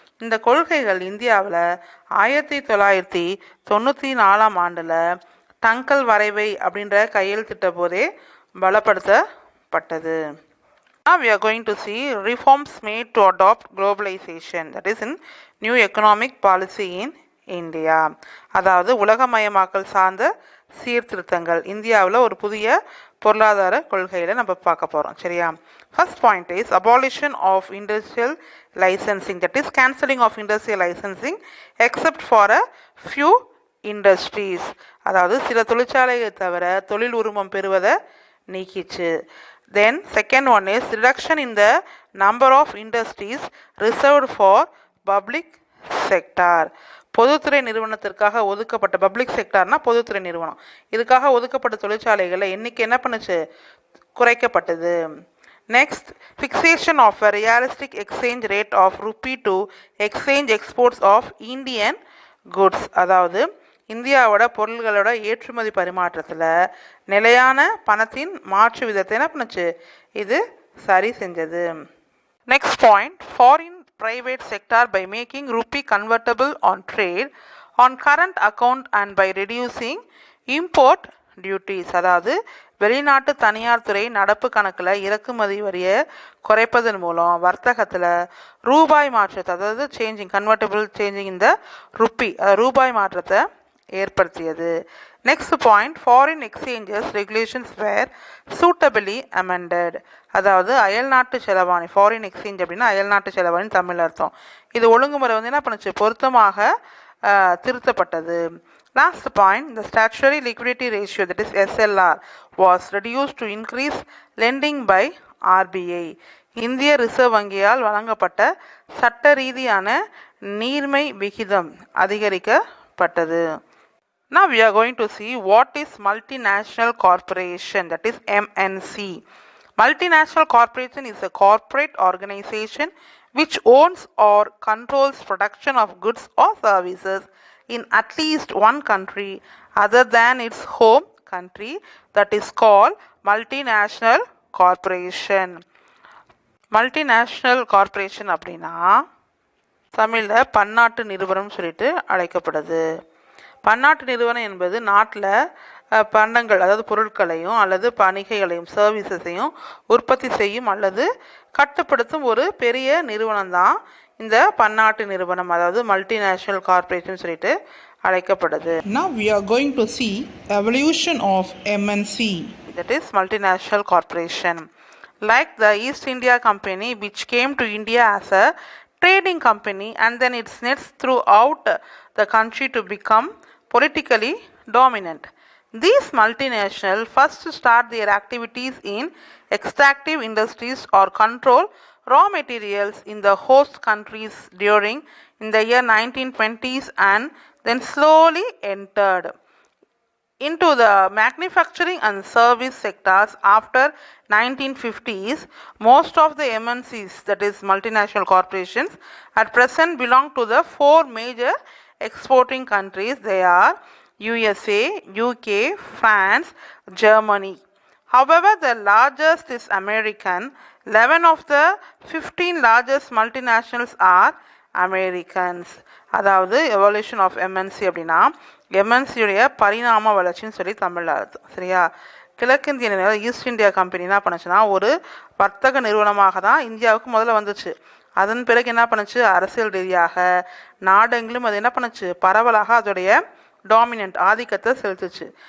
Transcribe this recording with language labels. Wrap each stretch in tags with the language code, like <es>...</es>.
<ta>இந்த கொள்கைகள் இந்தியாவில் 1994 ஆண்டில் டங்கல் வரைவை அப்படின்ற கையெழுத்திட்ட போதே பலப்படுத்தப்பட்டது.</ta> <en>Now we are going to see reforms made to adopt globalization, that is in new economic policy in India.</en> <ta>அதாவது உலகமயமாக்கல் சார்ந்த சீர்திருத்தங்கள் இந்தியாவில் ஒரு புதிய பொருளாதார கொள்கையில் நம்ம பார்க்க போகிறோம். சரியா?</ta> <en>First point is abolition of industrial licensing, that is cancelling of industrial licensing except for a few industries.</en> <ta>அதாவது சில தொழிற்சாலைகளை தவிர தொழில் உரிமம் பெறுவதை நீக்கிச்சு.</ta> <en>Then second one is reduction in the number of industries reserved for public sector.</en> <ta>பொதுத்துறை நிறுவனத்திற்காக ஒதுக்கப்பட்ட, பப்ளிக் செக்டார்னா பொதுத்துறை நிறுவனம், இதுக்காக ஒதுக்கப்பட்ட தொழிற்சாலைகளை எண்ணிக்கை என்ன பண்ணுச்சு, குறைக்கப்பட்டது.</ta> <en>Next, fixation of a realistic exchange rate of rupee to exchange exports of Indian goods.</en> <ta>அதாவது இந்தியாவோட பொருள்களோட ஏற்றுமதி பரிமாற்றத்தில் நிலையான பணத்தின் மாற்று விதத்தை என்ன பண்ணுச்சு, இது சரி செஞ்சது.</ta> <en>Next point, foreign private sector by making rupee convertible on trade on current account and by reducing import duties.</en> <ta>அதாவது வெளிநாட்டு தனியார் துறை நடப்பு கணக்கில் இறக்குமதி வரியை குறைப்பதன் மூலம் வர்த்தகத்தில் ரூபாய் மாற்றத்தை, அதாவது</ta> <en>changing convertible changing</en> <ta>இந்த ருப்பி ரூபாய் மாற்றத்தை ஏற்படுத்தியது.</ta> <en>Next point, foreign exchanges regulations were suitably amended.</en> <ta>அதாவது அயல்நாட்டு செலவாணி, ஃபாரின் எக்ஸ்சேஞ்ச் அப்படின்னா அயல்நாட்டு செலவாணி தமிழ் அர்த்தம். இது ஒழுங்குமுறை வந்து என்ன பண்ணுச்சு, பொருத்தமாக திருத்தப்பட்டது.</ta> <en>Last point, the statutory liquidity ratio, that is SLR, was reduced to increase lending by RBI.</en> <ta>இந்திய ரிசர்வ் வங்கியால் வழங்கப்பட்ட சட்ட ரீதியான நீர்மை விகிதம் அதிகரிக்கப்பட்டது.</ta> <en>Now we are going to see what is multinational corporation, that is MNC. Multinational corporation is a corporate organization which owns or controls production of goods or services in at least one country other than its home country, that is called multinational corporation.</en> <ta>Multinational corporation அப்படின்னா தமிழில் பன்னாட்டு நிறுவனம் சொல்லிட்டு அழைக்கப்படுது. பன்னாட்டு நிறுவனம் என்பது நாட்டில் பண்டங்கள், அதாவது பொருட்களையும் அல்லது பணிகைகளையும் சர்வீசஸையும் உற்பத்தி செய்யும் அல்லது கட்டுப்படுத்தும் ஒரு பெரிய நிறுவனம் தான் இந்த பன்னாட்டு நிறுவனம், அதாவது மல்டிநேஷனல் கார்பரேஷன் சொல்லிட்டு அழைக்கப்படுது.</ta> <en>Now we are going to see evolution of MNC, that is multinational corporation. Like the East India Company, which came to India as a trading company and then it nets throughout the country to become politically dominant. These multinationals first start their activities in extractive industries or control raw materials in the host countries during in the year 1920s and then slowly entered into the manufacturing and service sectors after 1950s. Most of the MNCs, that is multinational corporations, at present belong to the four major exporting countries. They are USA, UK, France, Germany. However, the largest is American. 11 of the 15 largest multinationals are Americans.</en> <ta>அதாவது</ta> <en>evolution of MNC</en> <ta>அப்படின்னா எம்என்சியுடைய பரிணாம வளர்ச்சின்னு சொல்லி தமிழில் அர்த்தம். சரியா? கிழக்கிந்திய நிறுவனம் east India company என்ன பண்ணுச்சுன்னா ஒரு வர்த்தக நிறுவனமாக தான் இந்தியாவுக்கு முதல்ல வந்துச்சு. அதன் பிறகு என்ன பண்ணுச்சு, அரசியல் ரீதியாக நாடெங்கிலும் அது என்ன பண்ணுச்சு, பரவலாக அதோடைய டாமினன்ட் ஆதிக்கத்தை செலுத்துச்சு.</ta>